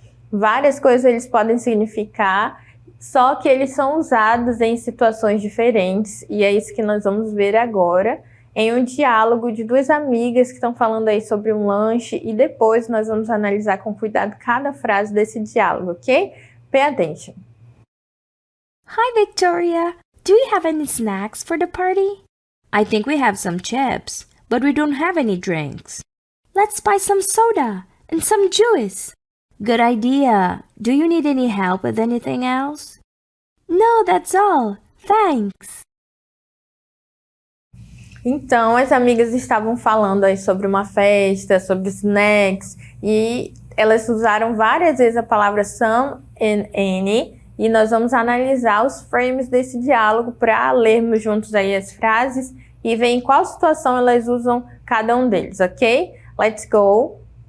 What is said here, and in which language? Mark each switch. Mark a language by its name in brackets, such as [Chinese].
[Portuguese] Várias coisas eles podem significar, só que eles são usados em situações diferentes. E é isso que nós vamos ver agora, em um diálogo de duas amigas que estão falando aí sobre um lanche. E depois nós vamos analisar com cuidado cada frase desse diálogo, ok? [English] Pay attention. Hi, Victoria. Do you have any snacks for the party? I think we have some chips, but we don't have any drinks. Let's buy some soda and some juice. Good idea. Do you need any help with anything else? No, that's all. Thanks. [Portuguese] Então, as amigas estavam falando aí sobre uma festa, sobre snacks, e elas usaram várias vezes a palavra some and any. E nós vamos analisar os frames desse diálogo para lermos juntos aí as frases e ver em qual situação elas usam cada um deles, ok? [English] Let's go!